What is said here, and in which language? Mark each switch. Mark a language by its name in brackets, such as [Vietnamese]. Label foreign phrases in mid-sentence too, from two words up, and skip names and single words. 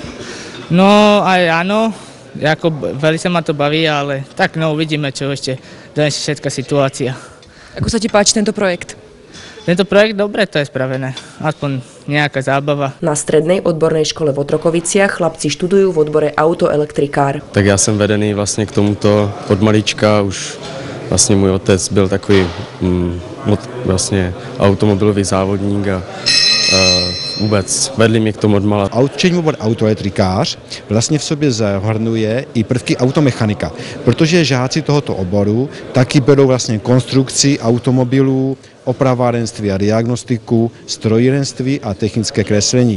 [Slovak] No aj áno, ako veľmi sa ma to baví, ale tak no uvidíme, čo ešte donesie všetká situácia. Ako sa ti páči tento projekt? Tento projekt, dobre to je spravené, aspoň nejaká zábava. Na Strednej odbornej škole v Otrokoviciach chlapci študujú v odbore autoelektrikár. [Czech] Tak já jsem vedený vlastně k tomuto od malička, už vlastně můj otec byl takový vlastně automobilový závodník a vůbec vedli mě k tomu odmala. Učení obor autoelektrikář vlastně v sobě zahrnuje i prvky automechanika, protože žáci tohoto oboru taky berou vlastně konstrukci automobilů, opravárenství a diagnostiku, strojírenství a technické kreslení.